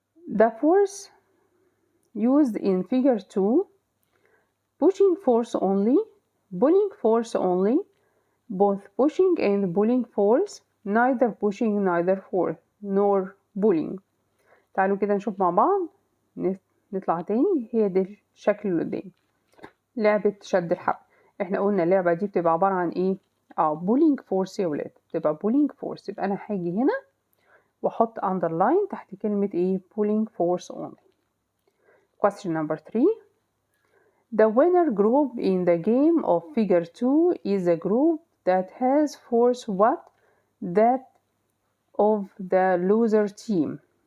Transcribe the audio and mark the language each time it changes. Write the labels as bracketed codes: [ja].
[en] The force used in figure 2 pushing force only, pulling force only, both pushing and pulling force, neither pushing nor pulling. [ar] تعالوا كده نشوف مع بعض، نطلع تاني. هي دي الشكل اللي قدامي، لعبة شد الحبل. احنا قلنا اللعبة دي بتبقى عبارة عن ايه؟ pulling force يا ولاد، بتبقى pulling force. يبقى انا هاجي هنا واحط underline تحت كلمة ايه؟ [en] pulling force only. Question number 3. The winner group in the game of figure 2 is a group that has force what that of the loser team.